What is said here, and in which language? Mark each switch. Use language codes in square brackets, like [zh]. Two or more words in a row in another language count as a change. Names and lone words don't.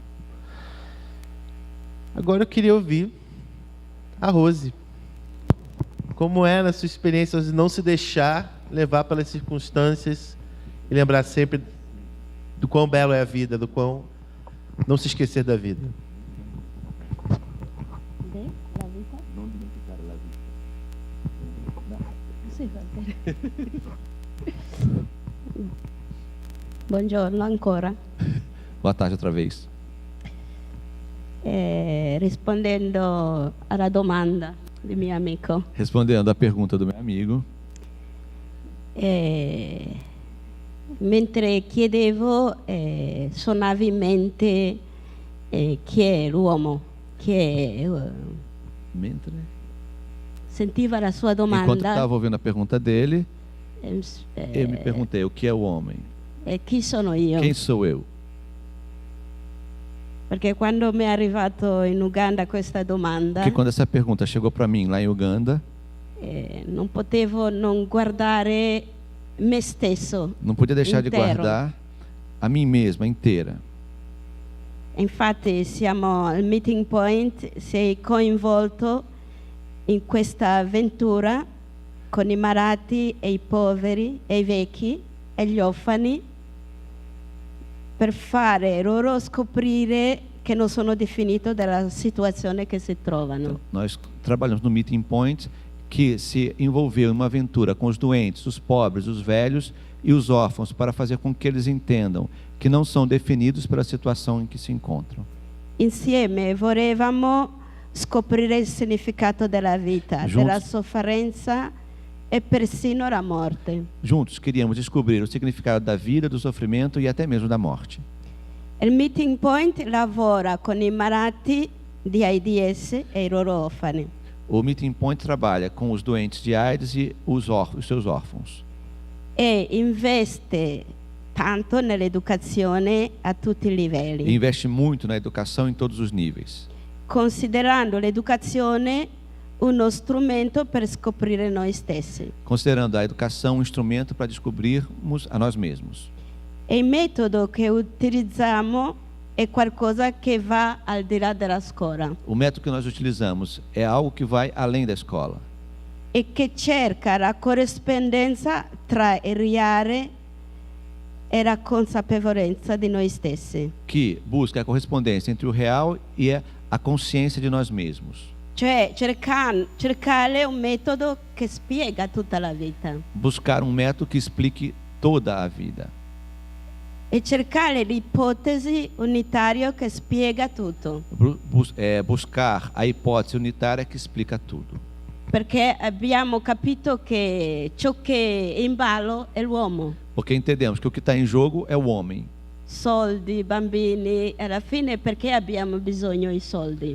[pt] Agora eu queria ouvir a Rose. Como é na sua experiência de não se deixar levar pelas circunstâncias e lembrar sempre do quão belo é a vida, do quão não se esquecer da vida? [it] Buongiorno ancora. [pt] Boa tarde outra vez. [it] Rispondendo alla domanda del mio amico. [pt] Respondendo à pergunta do meu amigo. [it] Mentre chiedevo soavemente chi è l'uomo, Mentre sentiva la sua domanda. [pt] Enquanto estava ouvindo a pergunta dele, eu me perguntei: o que é o homem? [it] Chi sono io? [pt] Quem sou eu? [it] Perché quando mi è arrivato in Uganda questa domanda, [pt] Porque quando essa pergunta chegou para mim lá em Uganda, [it] non potevo non guardare me stesso. [pt] não podia deixar inteiro. de guardar a mim mesma inteira. [it] Infatti siamo al meeting point, sei coinvolto in questa avventura con i malati e i poveri e i vecchi e gli orfani, per fare loro scoprire che non sono definito dalla situazione che si trovano. [pt] Então, nós trabalhamos no Meeting Point, que se envolveu em uma aventura com os doentes, os pobres, os velhos e os órfãos, para fazer com que eles entendam que não são definidos pela situação em que se encontram. [it] Insieme volevamo scoprire il significato della vita, della sofferenza e persino la morte. [pt] Juntos queríamos descobrir o significado da vida, do sofrimento e até mesmo da morte. [it] Il Meeting Point lavora con i malati di AIDS e i loro orfani. [pt] O Meeting Point trabalha com os doentes de AIDS e os seus órfãos. [it] E investe tanto nell'educazione a tutti i livelli. [pt] E investe muito na educação em todos os níveis. [it] Considerando l'educazione uno strumento per scoprire noi stessi. [pt] considerando a educação um instrumento para descobrirmos a nós mesmos. [it] E il metodo che utilizziamo è qualcosa che va al di là della scuola [pt] O método que nós utilizamos é algo que vai além da escola, [it] e che cerca la corrispondenza tra il reale e la consapevolezza di noi stessi. [pt] que busca a correspondência entre o real e a consciência de nós mesmos. [it] Cioè cercare un metodo che spiega tutta la vita [pt] Buscar um método que explique toda a vida. [it] e cercare l'ipotesi unitaria che spiega tutto, [pt] Buscar a hipótese unitária que explica tudo. [it] perché abbiamo capito che ciò che è in ballo è l'uomo. [pt] Porque entendemos que o que está em jogo é o homem. [it] Soldi, bambini, alla fine perché abbiamo bisogno di soldi?